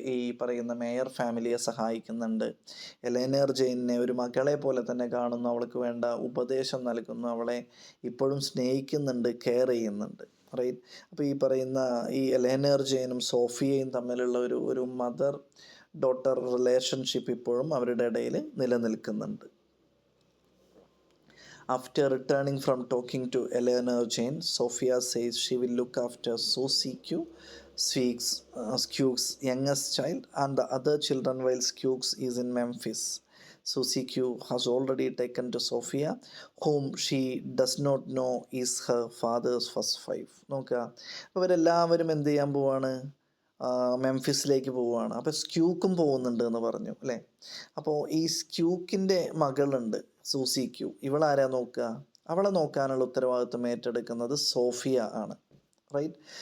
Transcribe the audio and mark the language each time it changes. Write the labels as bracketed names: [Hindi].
[Malayalam] ഈ പറയുന്ന മേയർ ഫാമിലിയെ സഹായിക്കുന്നുണ്ട്. എലൈനോർ ജെയിനെ ഒരു മകളെ പോലെ തന്നെ കാണുന്നു, അവൾക്ക് വേണ്ട ഉപദേശം നൽകുന്നു, അവളെ ഇപ്പോഴും സ്നേഹിക്കുന്നുണ്ട്, കെയർ ചെയ്യുന്നുണ്ട്, റൈറ്റ്. അപ്പോൾ ഈ പറയുന്ന ഈ എലൈനോർ ജെയിനും സോഫിയയും തമ്മിലുള്ള ഒരു മദർ ഡോട്ടർ റിലേഷൻഷിപ്പ് ഇപ്പോഴും അവരുടെ ഇടയിൽ നിലനിൽക്കുന്നുണ്ട്. [English] After returning from talking to Eleanor Jane, Sophia says she will look after Susie Q, Skew's youngest child, and the other children while Skew's is in Memphis. Susie Q has already taken to Sophia, whom she does not know is her father's first wife. [Malayalam] നോക്കുക, അവരെല്ലാവരും എന്ത് ചെയ്യാൻ പോവാണ്? മെംഫിസിലേക്ക് പോവുകയാണ്. അപ്പോൾ സ്ക്യൂക്കും പോകുന്നുണ്ട് എന്ന് പറഞ്ഞു, അല്ലേ. അപ്പോൾ ഈ സ്ക്യൂക്കിൻ്റെ മകളുണ്ട് സൂസി ക്യൂ. ഇവളാരാ നോക്കുക? അവളെ നോക്കാനുള്ള ഉത്തരവാദിത്വം ഏറ്റെടുക്കുന്നത് സോഫിയ ആണ്, റൈറ്റ്.